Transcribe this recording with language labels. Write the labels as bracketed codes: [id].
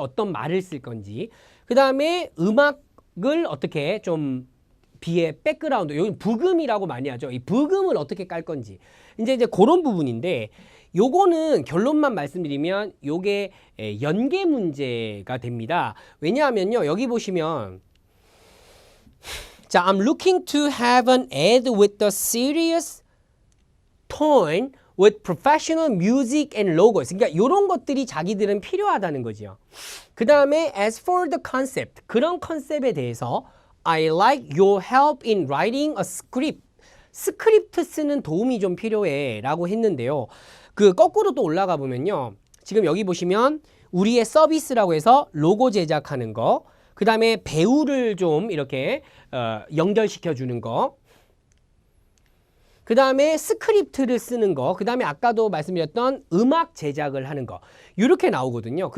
[ko] 어떤 말을 쓸 건지. 그 다음에 음악을 어떻게 좀 비의 백그라운드. 여기 부금이라고 많이 하죠. 이 부금을 어떻게 깔 건지. 이제 그런 부분인데 요거는 결론만 말씀드리면 요게 연계 문제가 됩니다. 왜냐하면요. 여기 보시면 자, [en] I'm looking to have an ad with a serious tone with professional music and logos. [ko] 그러니까 이런 것들이 자기들은 필요하다는 거죠. 그 다음에 [en] as for the concept. [ko] 그런 컨셉에 대해서 [en] I like your help in writing a script. [ko] 스크립트 쓰는 도움이 좀 필요해 라고 했는데요. 그 거꾸로 또 올라가 보면요. 지금 여기 보시면 우리의 서비스라고 해서 로고 제작하는 거, 그 다음에 배우를 좀 이렇게 연결시켜 주는 거, 그 다음에 스크립트를 쓰는 거, 그 다음에 아까도 말씀드렸던 음악 제작을 하는 거 이렇게 나오거든요.